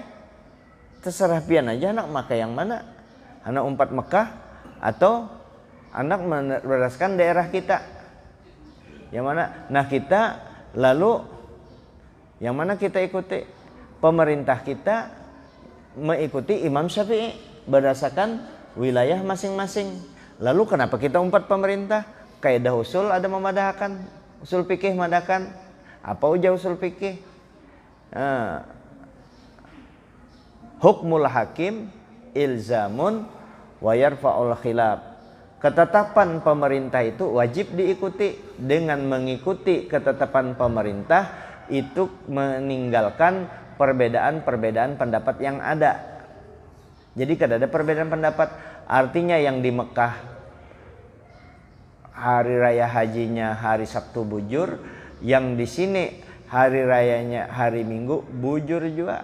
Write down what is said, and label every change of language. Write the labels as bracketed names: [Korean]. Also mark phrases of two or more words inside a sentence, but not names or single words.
[Banjar] Terserah pian aja anak pakai yang mana. Anak umpat Mekah atau anak berdasarkan daerah kita. [Indonesian] Yang mana? Nah, kita lalu yang mana kita ikuti? Pemerintah kita mengikuti Imam Syafi'i berdasarkan wilayah masing-masing. [Banjar] Lalu kenapa kita umpat pemerintah? Kaidah usul ada memadahkan, usul fikih madahkan. Apa ujar usul fikih? [Arabic] حكم الحاكم إلزام ويرفع الخلاف. [Indonesian] Ketetapan pemerintah itu wajib diikuti. Dengan mengikuti ketetapan pemerintah itu meninggalkan perbedaan-perbedaan pendapat yang ada. [Banjar] Jadi kada ada perbedaan pendapat. Artinya yang di Mekah hari raya hajinya hari Sabtu bujur, yang di sini hari rayanya hari Minggu bujur juga.